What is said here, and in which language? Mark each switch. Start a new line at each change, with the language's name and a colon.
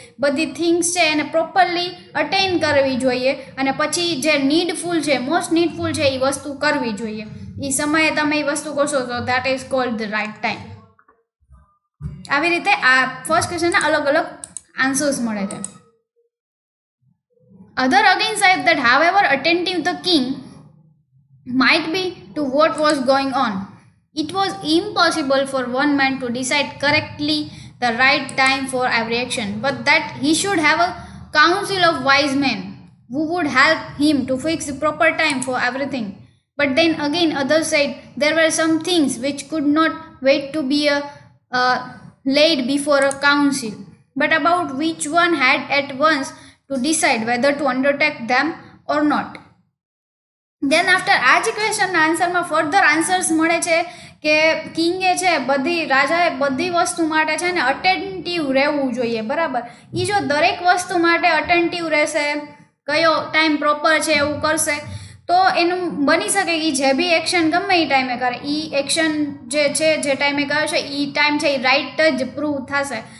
Gujarati: બધી થિંગ્સ છે એને પ્રોપરલી અટેન કરવી જોઈએ અને પછી જે નીડફુલ છે, મોસ્ટ નીડફુલ છે એ વસ્તુ કરવી જોઈએ. એ સમયે તમે એ વસ્તુ કરશો તો
English: That is called the right time.
Gujarati: આવી રીતે આ ફર્સ્ટ ક્વેશ્ચનના અલગ અલગ આન્સર્સ મળે છે.
English: Other again said that however attentive the king might be to what was going on, it was impossible for one man to decide correctly the right time for every action, but that he should have a council of wise men who would help him to fix the proper time for everything. But then again others said there were some things which could not wait to be laid before a council, but about which one had at once to decide whether to undertake them or not. Then after
Gujarati: આ જ ક્વેશ્ચનના આન્સરમાં further answers મળે છે કે કિંગે છે રાજાએ બધી વસ્તુ માટે છે ને અટેન્ટિવ રહેવું જોઈએ, બરાબર. એ જો દરેક વસ્તુ માટે અટેન્ટિવ રહેશે, કયો ટાઈમ પ્રોપર છે એવું કરશે તો એનું બની શકે કે જે બી એક્શન ગમે એ ટાઈમે કરે એ એક્શન જે છે જે ટાઈમે કર્યો છે એ ટાઈમ છે એ રાઇટ જ પ્રૂવ થશે.